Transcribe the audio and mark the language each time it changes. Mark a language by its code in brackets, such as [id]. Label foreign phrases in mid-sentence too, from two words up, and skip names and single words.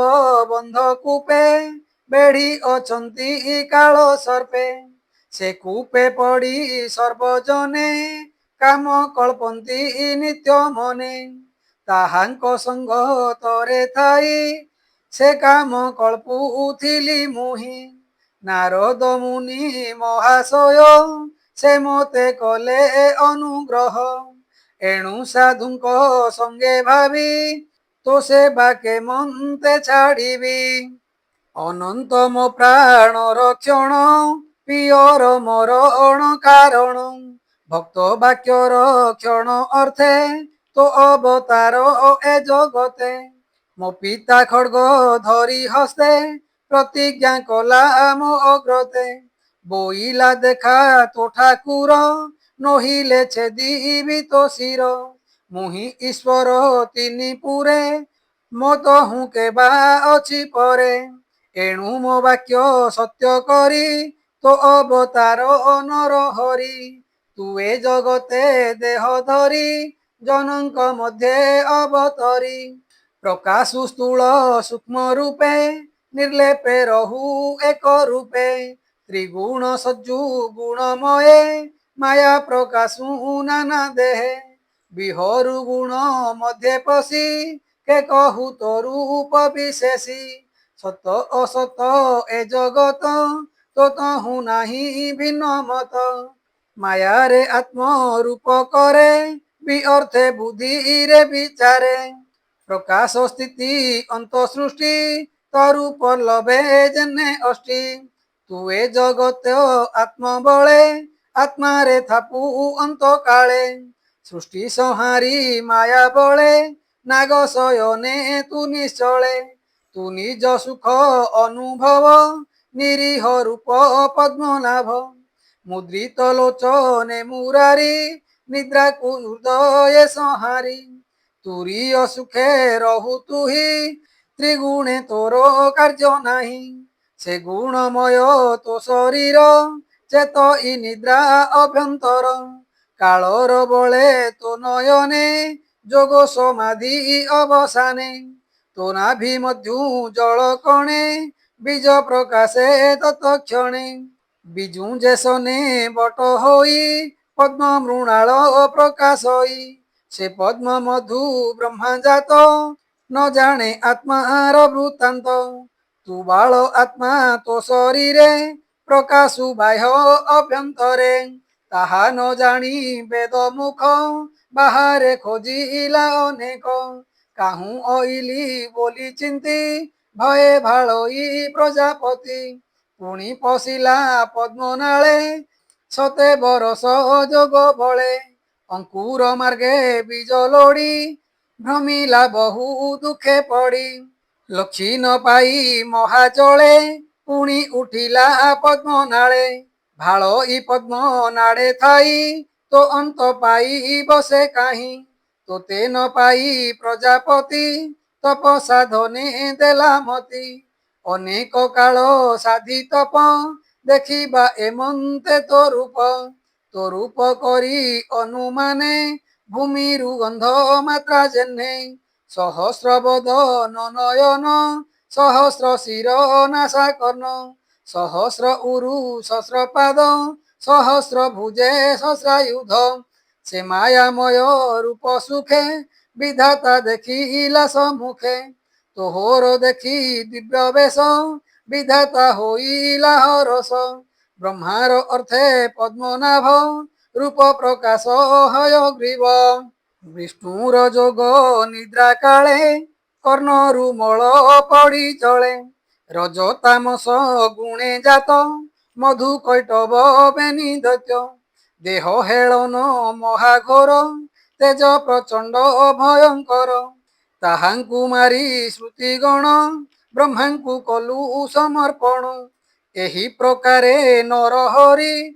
[or] ବନ୍ଧ କୂପେ ବେଢ଼ୀ ଅଛନ୍ତୀ କାଳ ସର୍ପେ ସେ କୂପେ ପଡ଼ୀ ସର୍ବଜନେ କାମ କଳ୍ପନ୍ତୀ ନିତ୍ୟ ମନେ ତାହାଙ୍କ ସଙ୍ଗ ତରେ ଥାଇ ସେ କାମ କଳ୍ପୁଥିଲି ମୁହି ନାରଦ ମୁନି ମହାଶୟ ସେ ମତେ କଲେ ଅନୁଗ୍ରହ ଏଣୁ ସାଧୁଙ୍କ ସଙ୍ଗେ ଭାବୀ ତୋ ସେ ବାକେ ମନ୍ତେ ଛାଡ଼ିବୀ ଅନନ୍ତ ମୋ ପ୍ରାଣ ରକ୍ଷଣ ପ୍ରିୟର ମରଣ କାରଣ ଭକ୍ତ ବାକ୍ୟର କ୍ଷଣ ଅର୍ଥେ ତୋ ଅବତାର ଏ ଜଗତେ ମୋ ପିତା ଖଡ୍ଗ ଧରି ହସ୍ତେ ପ୍ରତିଜ୍ଞା କଲା ମୋ ଅଗ୍ରତେ ବୋଇଲା ଦେଖା ତୋ ଠାକୁର ନହିଲେ ଛେଦିବି ତୋ ଶିର ମୁହିଁ ଈଶ୍ୱର ତିନି ପୁରେ ମୋ ତହୁଁ କେବା ଅଛି ପରେ ଏଣୁ ମୋ ବାକ୍ୟ ସତ୍ୟ କରୀ ତୋ ଅବତାର ନର ହରି ତୁଏ ଜଗତେ ଦେହ ଧରୀ ଜନକ ମଧ୍ୟେ ଅବତରୀ ପ୍ରକାଶୁ ସ୍ଥୂଳ ସୂକ୍ଷ୍ମ ରୂପେ ନିର୍ଲେପେ ରହୁ ଏକ ରୂପେ ତ୍ରିଗୁଣ ସଜ୍ଜୁ ଗୁଣମୟେ ମାୟା ପ୍ରକାଶୁ ନାନା ଦେହେ ବିହରୁ ଗୁଣ ମଧ୍ୟେ ପଶୀ କେ କହୁ ତୋ ରୂପ ବିଶେଷୀ ସତ ଅସତ ଏ ଜଗତ ତୋ ତହୁ ନାହୀ ଭିନ୍ନ ମତ ମାୟା ରେ ଆତ୍ମ ରୂପ କରେ ଭୀ ଅର୍ଥେ ବୁଦ୍ଧି ରେ ବିଚାରେ ପ୍ରକାଶ ସ୍ଥିତି ଅନ୍ତ ସୃଷ୍ଟି ତରୂପ ଲଭେ ଜେନେ ଅଷ୍ଟି ତୁଏ ଜଗତ ଆତ୍ମ ବଳେ ଆତ୍ମା ରେ ଥାପୁ ଅନ୍ତ କାଳେ ସୃଷ୍ଟି ସଂହାରୀ ମାୟା ବଳେ ନାଗ ଶୟନେ ତୂ ନିଶ୍ଚଳେ ତୂ ନିଜ ସୁଖ ଅନୁଭବ ନିରୀହ ରୂପ ପଦ୍ମନାଭ ମୁଦ୍ରିତ ଲୋଚନେ ମୁରାରୀ ନିଦ୍ରା କୋ ହୃଦୟ ସଂହାରୀ ତୁରୀୟ ସୁଖେ ରହୁ ତୁହୀ ତ୍ରିଗୁଣେ ତୋର କାର୍ଯ୍ୟ ନାହୀ ସେ ଗୁଣମୟ ତୋ ଶରୀର ଚେତ ଇ ନିଦ୍ରା ଅଭ୍ୟନ୍ତର କାଳର ବଳେ ତୋ ନୟନେ ଜୋଗ ସମାଧି ଅବସାନେ ତୋ ନାଭି ମଧ୍ୟୁ ଜଳ କଣେ ବୀଜ ପ୍ରକାଶେ ତତ୍କ୍ଷଣେ ବିଜୁ ଜେସନେ ବଟ ହୋଇ ପଦ୍ମ ମୃଣାଳ ପ୍ରକାଶ ହୋଇ ସେ ପଦ୍ମ ମଧୁ ବ୍ରହ୍ମା ଜାତ ନ ଜାନେ ଆତ୍ମାର ବୃତ୍ତାନ୍ତ ତୂ ବାଳ ଆତ୍ମା ତୋ ଶରୀରେ ପ୍ରକାଶୁ ବାହ୍ୟ ଅଭ୍ୟନ୍ତରେ ତାହା ନ ଜାନୀ ବେଦ ମୁଖ ବାହାରେ ଖୋଜିଲା ଅନେକ କାହୂ ଅଇଲୀ ବୋଲୀ ଚିନ୍ତୀ ଭୟେ ଭାଳଈ ପ୍ରଜାପତି ପୁଣୀ ପଶିଲା ପଦ୍ମନାଳେ ସତେ ବରସ ଜୋଗ ବଳେ ଅଙ୍କୁର ମାର୍ଗେ ବୀଜ ଲୋଡ଼ୀ ଭ୍ରମିଲା ବହୁ ଦୁଖେ ପଡ଼ୀ ଲକ୍ଷୀ ନ ପାଇ ମହାଜଳେ ପୁଣୀ ଉଠିଲା ପଦ୍ମନାଳେ ଭାଳଈ ପଦ୍ମନାଳେ ଥାଇ ତୋ ଅନ୍ତ ପାଇ ବସେ କାହିଁ ତୋତେ ନ ପାଇ ପ୍ରଜାପତି ତପ ସାଧନେ ଦେଲା ମତୀ ଅନେକ କାଳ ସାଧୀ ତପ ଦେଖିବା ଏମନ୍ତେ ତୋ ରୂପ କରୀ ଅନୁମାନେ ଭୂମିରୁ ଗନ୍ଧ ମାତ୍ରା ଜେନେ ସହସ୍ର ବଦନ ନୟନ ସହସ୍ର ଶିର ନାସା କର୍ଣ୍ଣ ସହସ୍ର ଉରୁ ସହସ୍ର ପାଦ ସହସ୍ର ଭୁଜେ ସହସ୍ରାୟୁଧ ସେ ମାୟାମୟ ରୂପ ସୁଖେ ବିଧାତା ଦେଖିଲା ସମ୍ମୁଖେ ତୋହର ଦେଖୀ ଦିବ୍ୟ ବେଶ ବିଧାତା ହୋଇଲା ହରସ ବ୍ରହ୍ମାର ଅର୍ଥେ ପଦ୍ମନାଭ ରୂପ ପ୍ରକାଶ ହୟଗ୍ରୀବ ବିଷ୍ଣୁର ଜୋଗ ନିଦ୍ରା କାଳେ କର୍ଣ୍ଣରୁ ମଳ ପଡ଼ୀ ଚଳେ ରଜତାମସ ଗୁଣେ ଜାତ ମଧୁ କୈଟବ ବେନୀ ଦୈତ୍ୟ ଦେହ ହେଲନ ମହାଘୋର ତେଜ ପ୍ରଚଣ୍ଡ ଭୟଙ୍କର ତାହାଙ୍କୁ ମାରୀ ଶ୍ରୁତିଗଣ ବ୍ରହ୍ମାଙ୍କୁ କଲୁ ସମର୍ପଣ ଏହୀ ପ୍ରକାରେ ନରହରି